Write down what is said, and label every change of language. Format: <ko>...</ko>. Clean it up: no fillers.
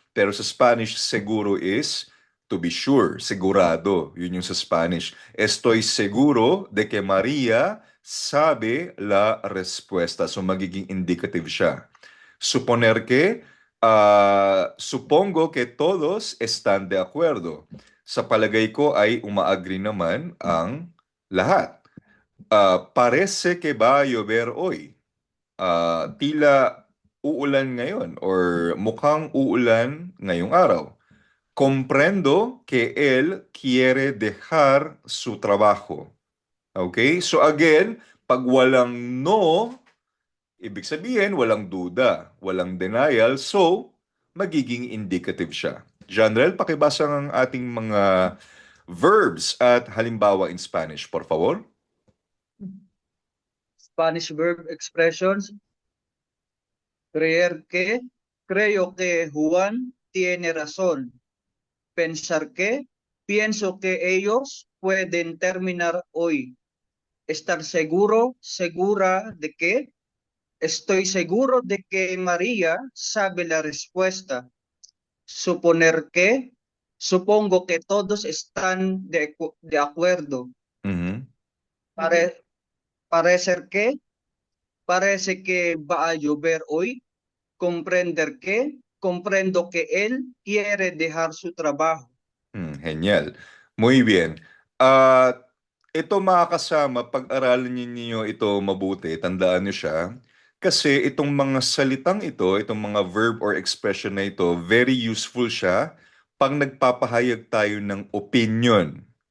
<tl>Pero sa Spanish, seguro is to be sure, sigurado. Yun yung sa Spanish.</tl> <es>Estoy seguro de que María sabe la respuesta.</es> <tl>So magiging indicative siya.</tl> <es>Suponer que, supongo que todos están de acuerdo.</es> <tl>Sa palagay ko ay umaagree naman ang lahat.</tl> <es>Parece que va a llover hoy.</es> <tl>Tila uulan ngayon or mukhang uulan ngayong araw.</tl> <es>Comprendo que él quiere dejar su trabajo.</es> <tl>Okay? So again, pag walang no, ibig sabihin walang duda, walang denial, so magiging indicative siya. Janrel, pakibasa ang ating mga verbs at halimbawa in Spanish,</tl> <es>por favor.</es> <en>Spanish verb expressions.</en> <es>Creer que, creo que Juan tiene razón. Pensar que, pienso que ellos pueden terminar hoy. Estar seguro, segura de que, estoy seguro de que María sabe la respuesta. Suponer que, supongo que todos están de acuerdo. Mhm. Pare- parecer que, parece que va a llover hoy. Comprender que, comprendo que él quiere dejar su trabajo. Genial. Muy bien. Ah,</es> <tl>ito mga kasama, pag-aralan ninyo ito mabuti, tandaan niyo siya. Kasi itong mga salitang ito, itong mga verb or expression na ito, very useful siya pag nagpapahayag tayo ng opinion.</tl>